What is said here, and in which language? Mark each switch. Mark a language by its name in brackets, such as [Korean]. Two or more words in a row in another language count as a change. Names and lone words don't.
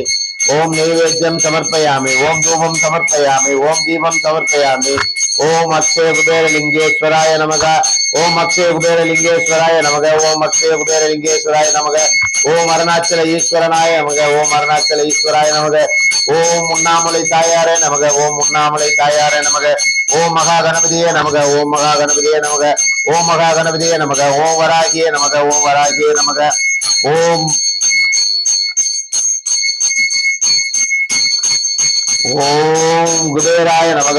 [Sanskrit] ओम नैवेद्यम समर्पयामि। ओम धूपम समर्पयामि। ओम दीपम समर्पयामि। ओम अक्षय कुबेर लिंगेश्वराय नमः। ओम अक्षय कुबेर लिंगेश्वराय नमः। ओम अक्षय कुबेर लिंगेश्वराय नमः। ओम अरुणाचल ईश्वरनाय नमः। ओम अरुणाचल ईश्वराय नमः। ओम उन्नामலை [Tamil] தாயாரே நமக। ஓம் உண்ணாமலை தாயாரே நமக। ஓம் மகா கணபதியே நமக। ஓம் மகா கணபதியே நமக। ஓம் மகா கணபதியே நமக। ஓம் வராகியே நமக। ஓம் வராகியே நமக। ஓம் ஓம் குபேராய நமக।